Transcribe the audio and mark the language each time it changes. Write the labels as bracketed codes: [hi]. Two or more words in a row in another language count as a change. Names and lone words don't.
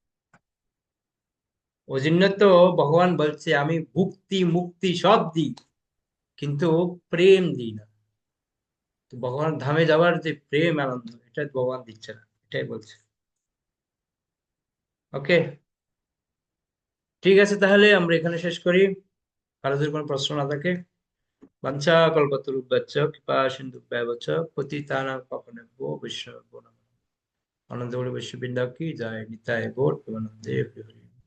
[bn] ওই জন্য তো ভগবান বলছে আমি ভুক্তি মুক্তি সব দিই, কিন্তু প্রেম দিই না। তো ভগবান ধামে যাওয়ার যে প্রেম আনন্দ, এটা ভগবান দিচ্ছে না, এটাই বলছে। ওকে, ঠিক আছে, তাহলে আমরা এখানে শেষ করি। কারো যদি কোনো প্রশ্ন না থাকে। [sa] বাঞ্ছা কল্পতরুভ্যশ্চ কৃপা সিন্ধুভ্যেব চ পতিতানাং পাবনেভ্যো বৈষ্ণবেভ্যো নমঃ। [bn] আনন্দ বৈশ্ব বৃন্দা কি জয়, নিতাই গৌর প্রেমানন্দে হরি হরি।